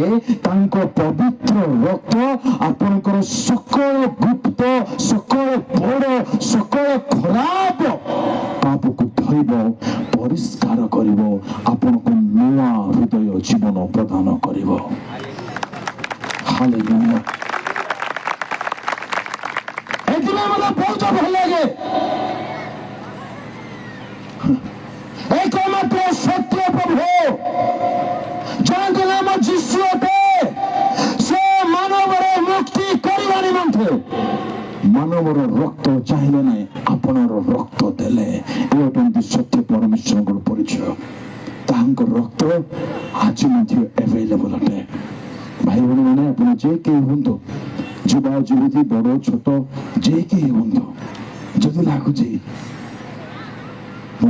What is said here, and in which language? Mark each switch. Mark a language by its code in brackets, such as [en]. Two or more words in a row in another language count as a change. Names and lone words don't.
[or] ତାଙ୍କ ପବିତ୍ର ରକ୍ତ ଆପଣଙ୍କର ସକଳ ଗୁପ୍ତ, ସକଳ ବଡ଼, ସକଳ ଖରାପ ପାପକୁ ଧୋଇବ, ପରିଷ୍କାର କରିବ, ଆପଣଙ୍କୁ ନୂଆ ହୃଦୟ ଜୀବନ ପ୍ରଦାନ କରିବ। ହାଲେଲୁୟା। ଏଥିପାଇଁ ମୋତେ ବହୁତ ଭଲ ଲାଗେ। ଏକମାତ୍ର ସତ୍ୟ ପ୍ରଭୁ ଯାହାଙ୍କ ନାମ ଯୀଶୁ ଅଟେ, ସେ ମାନବର ମୁକ୍ତି କରିବା ନିମନ୍ତେ ମାନବର ରକ୍ତ ଚାହିଁଲେ ନାହିଁ, ଆପଣର ରକ୍ତ ଦେଲେ। ଏ ଅଟନ୍ତି ସତ୍ୟ ପରମେଶ୍ୱରଙ୍କର ପରିଚୟ। ତାହାଙ୍କ ରକ୍ତ ଆଜି ମଧ୍ୟ ଆଭେଲେବଲ ଅଟେ। ଭାଇ ଭଉଣୀମାନେ, ଆପଣ ଯେ କେହି ହୁଅନ୍ତୁ, ଯୁବା ଯୁବତୀ, ବଡ଼ ଛୋଟ, ଯେ କେହି ହୁଅନ୍ତୁ, ଯଦି ଲାଗୁଛି ମୁଁ